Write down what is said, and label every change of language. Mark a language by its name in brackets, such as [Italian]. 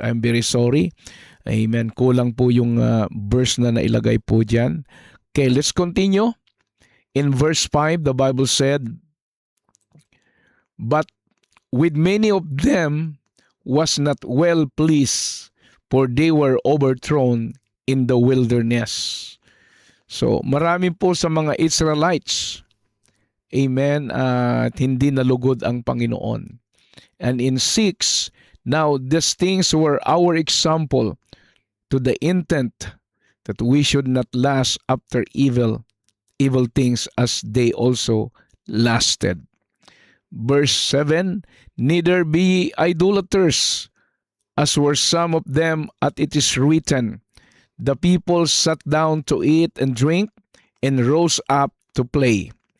[English] I'm very sorry. [Filipino] Amen. Kulang po yung verse na nailagay po dyan. [English] Okay, let's continue. In verse 5, the Bible said, "But with many of them was not well pleased, for they were overthrown in the wilderness." [Filipino] So, marami po sa mga Israelites, amen, at hindi nalugod ang Panginoon. [English] And in 6, "Now these things were our example, to the intent that we should not last after evil things as they also lasted." Verse 7, "Neither be ye idolaters, as were some of them, as it is written, the people sat down to eat and drink, and rose up to play."